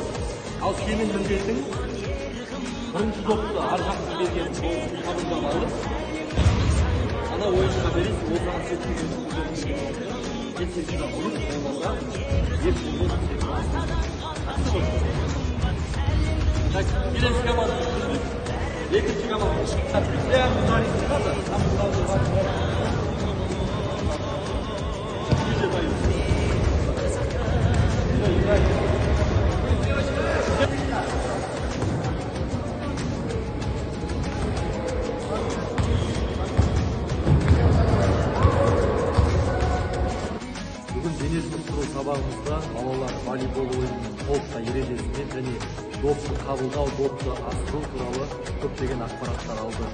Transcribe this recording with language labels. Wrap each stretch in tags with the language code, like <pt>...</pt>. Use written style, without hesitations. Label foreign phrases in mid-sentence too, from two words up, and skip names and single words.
<kk>Ал сенің міндетің бірінші допты ар жақтан берген допты қабылдап алып, ана ойыншыға бересің, ол саған сетсін ұрып, болмаса ертеңге жақсы ғой. Келесі команда екінші команда</kk> <ru>прямо ударить не надо, там сразу ниже дают.</ru> <kk>Бүгін дене шынықтыру сабағымызда балалар волейбол ойынының толықтай ережесімен және допты қабылдау, допты асыру туралы көптеген ақпараттар алды.</kk>